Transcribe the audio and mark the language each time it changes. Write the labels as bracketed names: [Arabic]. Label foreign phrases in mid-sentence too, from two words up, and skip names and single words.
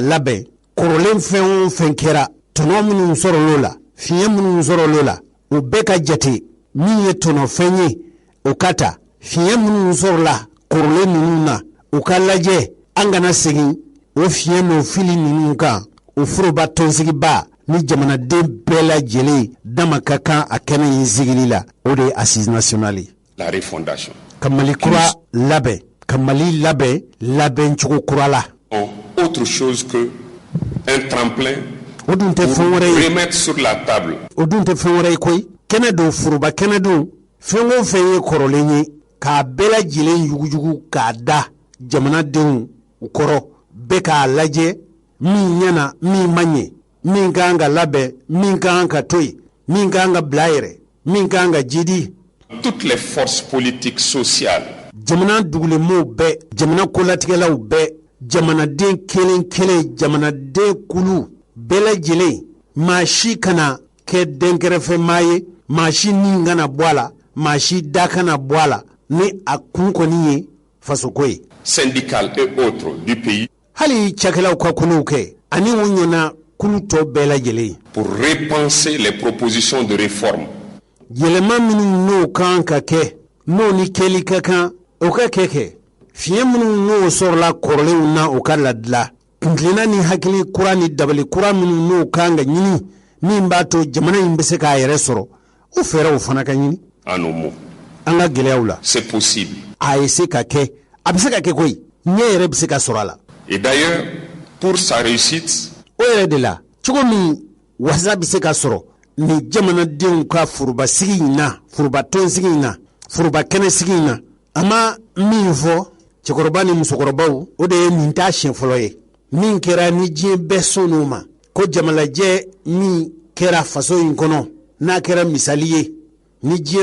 [Bambara] labɛn kɔrɔlen fɛn o fɛn kɛra tɔnɔ minnu sɔrɔl'o la fiɲɛ minnu sɔrɔl'o la o bɛɛ ka jate min ye tɔnɔfɛn ye o ka ta fiɲɛ minnu sɔrɔla kɔrɔlen ninnu na o ka lajɛ an kana segin o fiɲɛ n'o fili ninnu kan o foroba tɔnsigiba ni jamanaden bɛɛ lajɛlen dama ka kan a kɛnɛ in sigili la o de ye [French] assise nationale la refondation [Bambara] ka Mali kura labɛn ka Mali labɛn cogo kura la [French] autre chose que un tremplin [Bambara] o dun tɛ fɛn wɛrɛ ye [French] remettre sur la table [Bambara] o dun tɛ fɛn wɛrɛ ye koyi kɛnɛ don foroba kɛnɛ don fɛn o fɛn ye kɔrɔlen ye k'a bɛɛ lajɛlen yugujugu k'a da jamanadenw u kɔrɔ bɛɛ k'a lajɛ min ɲɛna min man ɲɛ min ka kan ka labɛn min ka kan ka to yen min ka kan ka bila yɛrɛ min ka kan ka jidi. [French] Toutes les forces politiques sociales. [Bambara] Jamana dugulenmow bɛɛ jamana kolatigɛlaw bɛɛ jamanaden kelen kelen jamanaden kulu bɛɛ lajɛlen maa si kana kɛ denkɛrɛfɛmaa ye maa si nin kana bɔ a la maa si da kana bɔ a la ni a kun kɔni ye fasoko ye. [French] Syndicales et autres du pays. [Bambara] Hali cakɛlaw ka kuluw kɛ ani u ɲɔna kulu tɔ bɛɛ lajɛlen. [French] Pour repenser les propositions de réforme. [Bambara] Yɛlɛma minnu n'o kan ka kɛ n'o ni kɛli ka kan o ka kɛ fiɲɛ minnu n'o sɔrɔla kɔrɔlenw na o ka ladila kuntilenna ni hakili kura ni dabali kura minnu n'o kan ka ɲini min b'a to jamana in bɛ se k'a yɛrɛ sɔrɔ o fɛɛrɛw fana ka ɲini. [French] En un mot. [Bambara] An ka gɛlɛyaw la. [French] C'est possible. [Bambara] A ye se ka kɛ a bɛ se ka kɛ koyi ɲɛ yɛrɛ bɛ se ka sɔrɔ a la. [French] Et d'ailleurs pour sa réussite. [Bambara] O yɛrɛ de la cogo min wasa bɛ se ka sɔrɔ ni jamanadenw ka forobasigi in na foroba tɔnsigi in na foroba kɛnɛsigi in na a ma min fɔ cɛkɔrɔba ni musokɔrɔbaw o de ye nin t'a siɲɛ fɔlɔ ye min kɛra ni diɲɛ bɛɛ sɔn n'o ma ko jamalajɛ min kɛra faso in kɔnɔ n'a kɛra misali ye ni diɲɛ